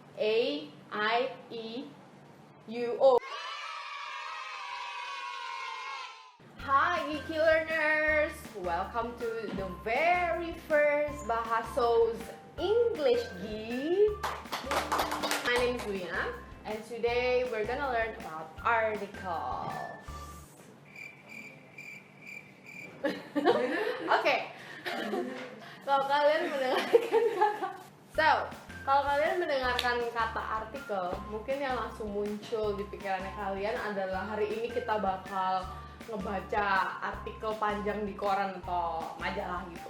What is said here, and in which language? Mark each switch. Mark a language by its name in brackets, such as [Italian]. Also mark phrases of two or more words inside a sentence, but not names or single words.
[English] A-I-E-U-O. Hi geeky learners! Welcome to the very first Bahasos English Geek. My name is Wina, and today we're gonna learn about articles. [Indonesian] Oke. Kalau kalian mendengarkan kata artikel, mungkin yang langsung muncul di pikirannya kalian adalah hari ini kita bakal ngebaca artikel panjang di koran atau majalah gitu.